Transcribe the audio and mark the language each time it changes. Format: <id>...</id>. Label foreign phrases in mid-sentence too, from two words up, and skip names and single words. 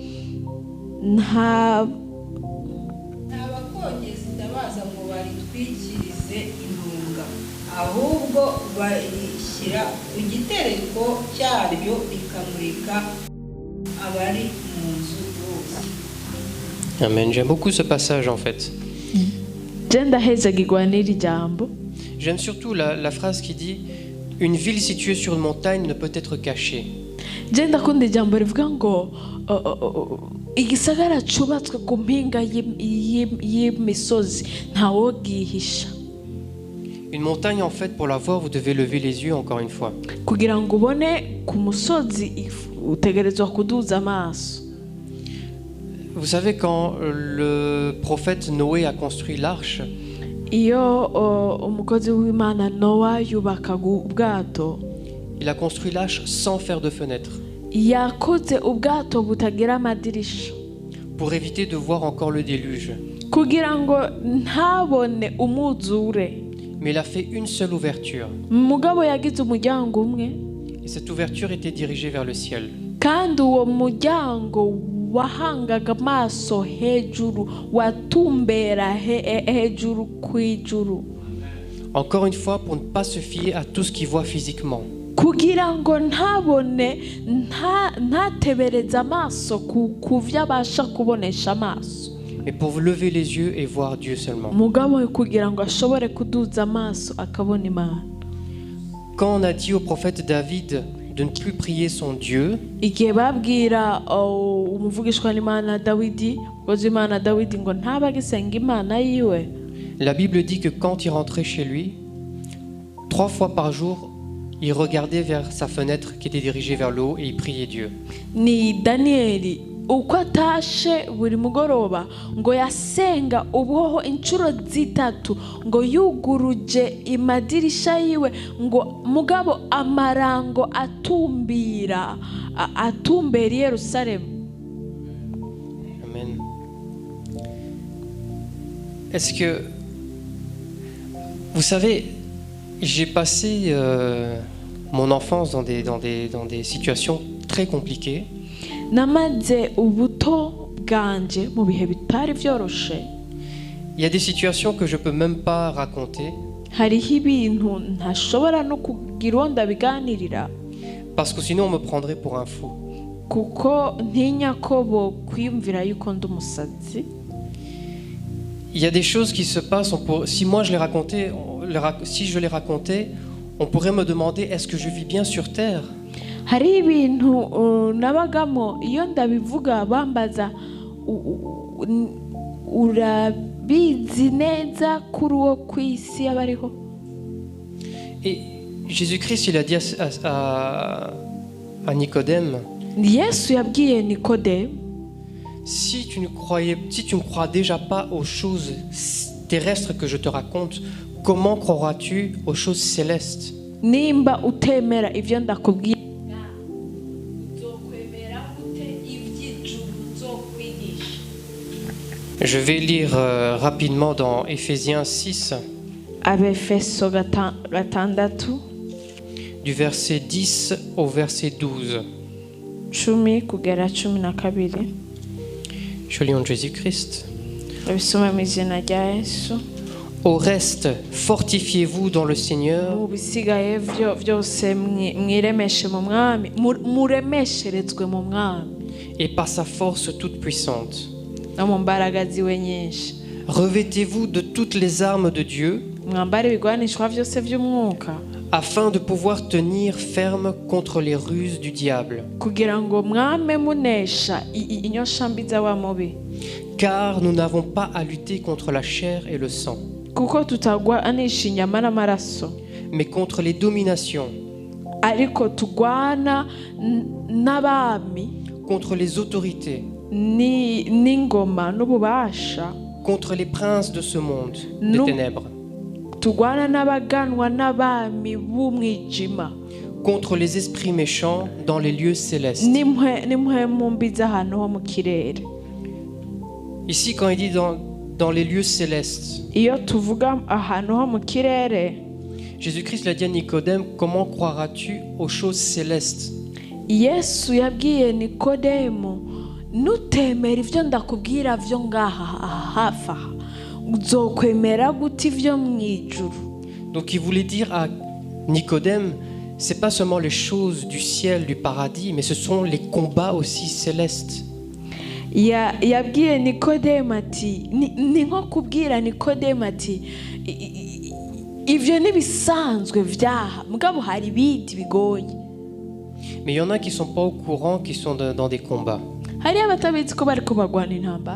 <rn>Ntabakongeza itabaza ngo baritwikirize intunga, ahubwo barishyira ku gitereko cyaryo rikamurika abari mu nzu bose. Amen.</rn> <fr>J'aime beaucoup ce passage en fait. J'aime surtout la phrase qui dit une ville située sur une montagne ne peut être cachée.</fr> <rn>igisagara cubatswe ku mpinga y'imisozi ntawogihisha.</rn> <fr>Une montagne, en fait, pour la voir, vous devez lever les yeux encore une fois.</fr> <rn>Kugira ngo ubone ku musozi utegerezwa kuduza amaso.</rn> <fr>Vous savez, quand le prophète Noé a construit l'arche,</fr> <rn>Iyo umukozi w'Imana Nowa yubakaga ubwato,</rn> <fr>il a construit l'arche sans faire de fenêtre,</fr> <rn>yakoze ubwato butagira amadirisha</rn> <fr>pour éviter de voir encore le déluge.</fr> <rn>kugira ngo ntabone umwuzure.</rn> <fr>Mais il a fait une seule ouverture.</fr> <rn>Mugabo yagize umuryango umwe,</rn> <fr>Et cette ouverture était dirigée vers le ciel.</fr> <rn>kandi uwo muryango wahangaga amaso hejuru, watumbera hejuru kw'ijuru,</rn> <fr>Encore une fois, pour ne pas se fier à tout ce qu'il voit physiquement.</fr> <rn>kugira ngo ntabone ntatebereze amaso ku vyo abasha kubonesha amaso,</rn> <fr>Mais pour lever les yeux et voir Dieu seulement.</fr> <rn>mugabo kugira ngo ashobore kuduza amaso akabona Imana.</rn> <fr>Quand on a dit au prophète David de ne plus prier son Dieu,</fr> <rn>Igihe babwira umuvugishwa n'Imana Dawidi, umukozi w'Imana Dawidi, ngo ntabagisenga Imana yiwe,</rn> <fr>la Bible dit que quand il rentrait chez lui, 3 fois par jour, il regardait vers sa fenêtre qui était dirigée vers le haut et il priait Dieu.</fr> <rn>ni Daniyeli uko atashe buri mugoroba ngo yasenga ubuhoho inshuro zitatu, ngo yuguruje imadirisha yiwe, ngo mugabo amarango atumbera i Yerusalemu.</rn> <fr>Amen. Est-ce que... Vous savez, j'ai passé mon enfance dans des situations très compliquées.</fr> <rn>Namaze ubuto bwanje mu bihe bitari vyoroshe.</rn> <fr>Il y a des situations que je peux même pas raconter</fr> <rn>Hariho ibintu ntashobora no kugira uwo ndabiganirira,</rn> <fr>parce que sinon on me prendrait pour un fou.</fr> <rn>kuko ntinya ko bo kwiyumvira yuko ndi umusazi.</rn> <fr>Il y a des choses qui se passent, si moi je les racontais, si je les racontais, on pourrait me demander est-ce que je vis bien sur terre?</fr> <rn>Hari ibintu nabagamo, iyo ndabivuga bambaza urabizi neza kuri uwo kw'isi abariho.</rn> <fr>Et Jésus-Christ, il a dit à Nicodème,</fr> <rn>Yesu yabwiye Nikodemu,</rn> <fr>si tu ne crois déjà pas aux choses terrestres que je te raconte, comment croiras-tu aux choses célestes?</fr> <rn>nimba utemera ivyo ndakubwiye,</rn> <fr>Je vais lire rapidement dans Éphésiens 6,</fr> <rn>Abefeso gatandatu</rn> <fr>du verset 10 au verset 12.</fr> <rn>10 kugera 12.</rn> <fr>Je lis en Jésus-Christ.</fr> <rn>Abisoma mu izina rya Yesu.</rn> <fr>Au reste, fortifiez-vous dans le Seigneur</fr> <rn>Mu bisigaye vyose mwiremeshe mu mwami, muremesherezwe mu mwami</rn> <fr>et par sa force toute puissante.</fr> <rn>no mu mbaraga ziwe nyinshi.</rn> <fr>Revêtez-vous de toutes les armes de Dieu</fr> <rn>Mwambare ibigwanishwa vyose vy'umwuka,</rn> <fr>afin de pouvoir tenir ferme contre les ruses du diable.</fr> <rn>kugira ngo mwame munesha inyoshambi z'abamubi,</rn> <fr>Car nous n'avons pas à lutter contre la chair et le sang,</fr> <rn>kuko tutagwanisha inyama n'amaraso,</rn> <fr>mais contre les dominations,</fr> <rn>ariko tugwana n'abami,</rn> <fr>contre les autorités,</fr> <rn>n'ingoma n'ububasha,</rn> <fr>contre les princes de ce monde des Nous- ténèbres,</fr> <rn>tugwana n'abaganwa n'abami b'umwijima,</rn> <fr>contre les esprits méchants dans les lieux célestes.</fr> <rn>n'impwemu mbi z'ahantu ho mu kirere.</rn> <fr>Ici, quand il dit dans les lieux célestes,</fr> <rn>Iyo tuvuga ahantu ho mu kirere,</rn> <fr>Jésus-Christ l'a dit à Nicodème, comment croiras-tu aux choses célestes?</fr> <rn>Yesu yabwiye Nikodemu, nutemera ivyo ndakubwira vyo ngaha hafi aha, uzokwemera gute ivyo mw'ijuru?</rn> <fr>Donc il voulait dire à Nicodème, c'est pas seulement les choses du ciel, du paradis, mais ce sont les combats aussi célestes.</fr> <rn>Yabwiye Nikodemu ati, ni nko kubwira Nikodemu ati, ivyo n'ibisanzwe vyaha, mugabo hari ibindi bigoye.</rn> <fr>Mais il y en a qui sont pas au courant, qui sont dans des combats.</fr> <rn>hari abatabizi ko bariko bagwana intambara.</rn>